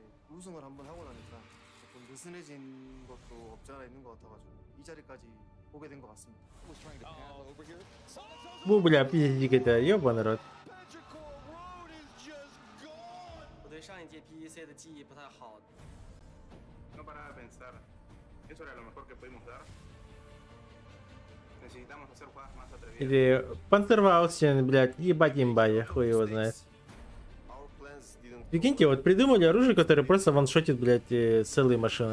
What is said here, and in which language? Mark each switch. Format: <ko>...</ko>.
<ko>우승을 한번 하고 나니까 조금 느슨해진 것도 없지 않아 있는 것 같아가지고 이 자리까지 오게 된 것 같습니다.</ko> <ru>Бубля, пиздик это, ёбаный рот.</ru> <zh>我对上一届 PEC 的记忆不太好。</zh> <es>No paraba de pensar, eso era lo mejor que pudimos dar. Necesitamos hacer jugadas más atrevidas.</es> <ru>Или Панцерваусен, блядь, ебать имба, я хуй его знает. Прикиньте, вот придумали оружие, которое просто ваншотит, блядь, целые машины.</ru>